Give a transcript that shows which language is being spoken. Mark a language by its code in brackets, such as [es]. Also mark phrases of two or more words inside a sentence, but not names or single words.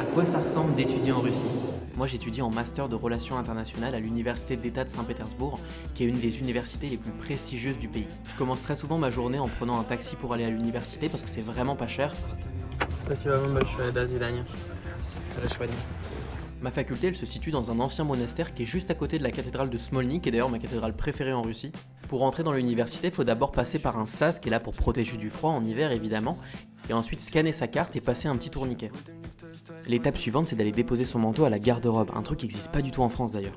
[fr] quoi ça ressemble d'étudier en Russie? Moi j'étudie en master de relations internationales à l'université d'État de Saint-Pétersbourg, qui est une des universités les plus prestigieuses du pays. Je commence très souvent ma journée en prenant un taxi pour aller à l'université parce que c'est vraiment pas cher. [ru] Спасибо вам большое, до свидания. Хорошего дня. [fr] Ma faculté, elle se situe dans un ancien monastère qui est juste à côté de la cathédrale de Smolny, qui est d'ailleurs ma cathédrale préférée en Russie. Pour entrer dans l'université, il faut d'abord passer par un sas qui est là pour protéger du froid en hiver évidemment, et ensuite scanner sa carte et passer un petit tourniquet. L'étape suivante, c'est d'aller déposer son manteau à la garde-robe, un truc qui n'existe pas du tout en France d'ailleurs.